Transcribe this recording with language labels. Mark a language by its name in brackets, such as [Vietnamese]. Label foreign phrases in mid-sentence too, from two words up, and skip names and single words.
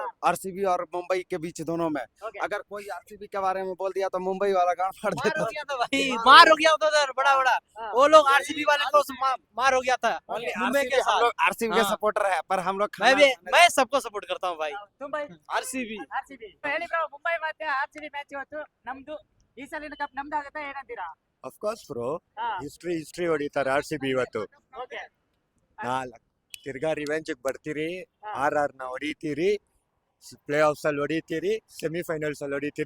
[Hindi] आरसीबी और मुंबई के बीच दोनों में। ओके अगर कोई आरसीबी के बारे में बोल दिया तो मुंबई वाला गांड फाड़ मार देता। हो गया था भाई, मार हो गया था उधर बड़ा बड़ा। हाँ। वो लोग आरसीबी वाले तो मार हो गया था मुंबई के हम साथ। लोग आरसीबी के हाँ। सपोर्टर है, पर हम लोग मैं सबको सपोर्ट करता हूँ भाई। तुम भाई आरसीबी [Kannada] ಆರ್ಸಿಬಿ ಹೇಳಿ ಬ್ರೋ, ಮುಂಬೈ ಮತ್ತೆ ಆರ್ಸಿಬಿ ಮ್ಯಾಚ್ ಇವತ್ತು ನಮ್ದು. ಈ ಸಲಿನ ಕಪ್ ನಮ್ದು ಆಗುತ್ತೆ ಏನಂತೀರಾ? [English] of course bro, [Kannada] ಹಾ ಹಿಸ್ಟ್ರಿ ಹೊಡಿತಾರೆ RCB ಇವತ್ತು. ಓಕೆ ತಿರ್ಗಾ ರಿವೆಂಜ್ ಬರ್ತೀರಿ, ಹಾ. RR ನ ಹೊಡಿತೀರಿ, [English] play offs [Kannada] ಅಲ್ಲಿ ಹೊಡಿತೀರಿ, ಸೆಮಿಫೈನಲ್ಸ್ ಅಲ್ಲಿ ಹೊಡಿತೀರಿ.